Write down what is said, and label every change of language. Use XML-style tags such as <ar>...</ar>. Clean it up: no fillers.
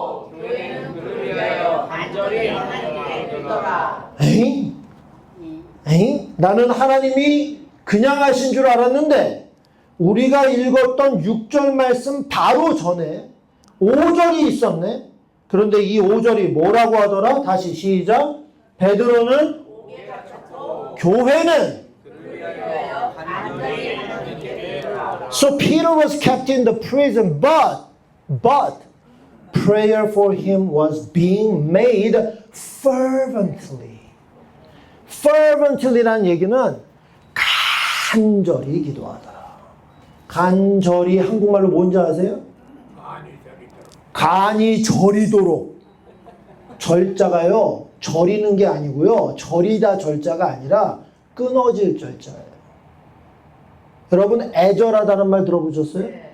<ko>교회는 그를 위하여 간절히 하나님께 빌더라. 에잉? 나는 하나님이 그냥 하신 줄 알았는데 우리가 읽었던 6절 말씀 바로 전에 5절이 있었네. 그런데 이 5절이 뭐라고 하더라? 다시 시작.</ko> <en>베드로는 교회는 So Peter was kept in the prison, but prayer for him was being made fervently.</en> <ko>fervently라는 얘기는 간절히 기도하더라. 간절히 한국말로 뭔지 아세요? 간이 저리도록. 절자가요, 저리는 게 아니고요, 저리다 절자가 아니라 끊어질 절자예요. 여러분 애절하다는 말 들어보셨어요?</ko>